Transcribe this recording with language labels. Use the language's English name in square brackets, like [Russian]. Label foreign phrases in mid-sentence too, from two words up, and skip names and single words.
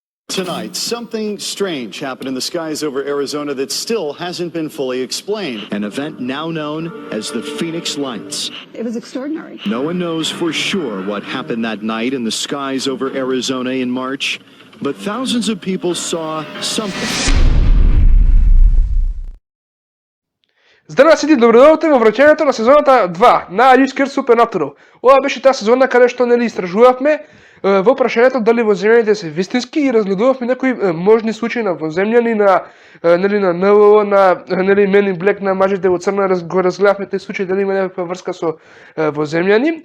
[English] Tonight, something strange happened in the skies over Arizona that still hasn't been fully explained. An event now known as the Phoenix Lights. It was extraordinary. No one knows for sure what happened that night in the skies over Arizona in March, but thousands of people saw something. [Macedonian] Здраво сите, добродојавте во враќањето на сезоната 2 на Ускер Supernatural. Ова беше таа сезона каде што истражувавме во прашањето дали воземјаните се вистински и разгледувавме некои можни случаи на воземјани, на на НЛО, на Men in Black, на мажите во црно, го разгледавме тези случаи дали има некаква врска со воземјани.